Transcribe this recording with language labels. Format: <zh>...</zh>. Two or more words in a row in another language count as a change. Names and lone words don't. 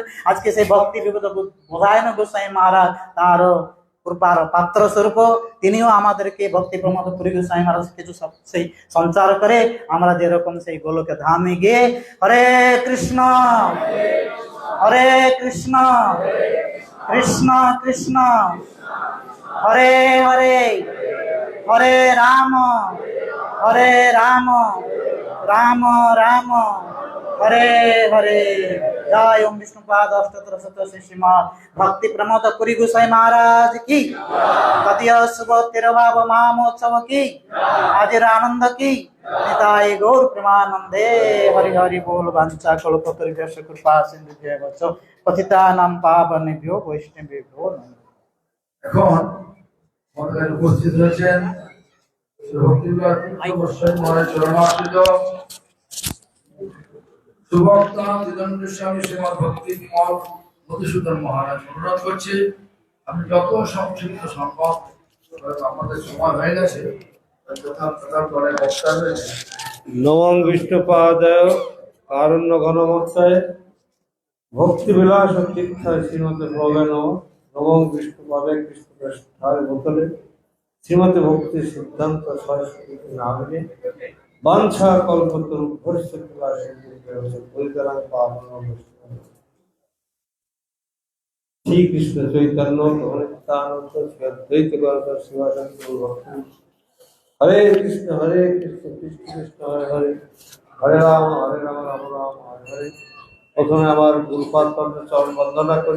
<bn>আজকে সেই ভক্তি বিভূত বোধায়ন গোসাই মহারাজ তার কৃপার পাত্র স্বরূপ তিনিও আমাদেরকে ভক্তি প্রমোদ পুরী গোসাই মহারাজ কিছু সেই সঞ্চার করে আমরা যেরকম সেই গোলকে ধামে গিয়ে</bn> <sa>হরে কৃষ্ণ হরে কৃষ্ণ কৃষ্ণ কৃষ্ণ হরে হরে হরে রাম রাম রাম হরে হরে।</sa> <bn>জয় ওম বিষ্ণুপাদ অষ্টতর শত শ্রীমৎ ভক্তি প্রমোদ পুরী গোসাই মহারাজ কি, তদীয় শুভ তিরভাব মহামোৎসব কি, আজের আনন্দ কি। নিতাই গৌর প্রেমানন্দে হরি হরি বল।</bn> <sa>বাঞ্ছা কল্পতরুভ্যশ্চ কৃপা সিন্ধুভ্যেব চ পতিতানাং পাবনেভ্যো বৈষ্ণবেভ্যো নমঃ।</sa> <bn>এখন আমাদের উপস্থিত হয়েছেন ভক্তিবিলাস গোস্বামী মহারাজ চরণাশ্রিত সুভক্তা দ্বিজেন্দ্র স্বামী শ্রীমৎ ভক্তি বিমল মধুসূদন মহারাজ। অনুরোধ করছি আপনি যত সংক্ষিপ্ত সম্ভব, আমাদের সময় হয়ে গেছে,</bn> <sa>নমং বিষ্ণুপাদায় কারণ্য ঘনমত্তায় ভক্তিবিলাস তীর্থায় শ্রীমতে ভবে নম। নমং বিষ্ণুপাদে কৃষ্ণপ্রেষ্ঠায় ভূতলে শ্রীমতে ভক্তি সিদ্ধান্ত সরস্বতী নামিনে বাঞ্ছা কল্পতরুভ্যশ্চ কৃপা সিন্ধুভ্যেব পতিতানাং পাবনেভ্যো। শ্রী কৃষ্ণ চৈতন্য প্রভু নিত্যানন্দ শ্রী অদ্বৈত গদাধর শিবাসাদি গৌরভক্ত। হরে কৃষ্ণ কৃষ্ণ কৃষ্ণ হরে হরে, হরে রাম রাম রাম হরে হরে।</sa> <bn>প্রথমে আমার গুরুপাদ চরণ বন্দনা করি।</bn>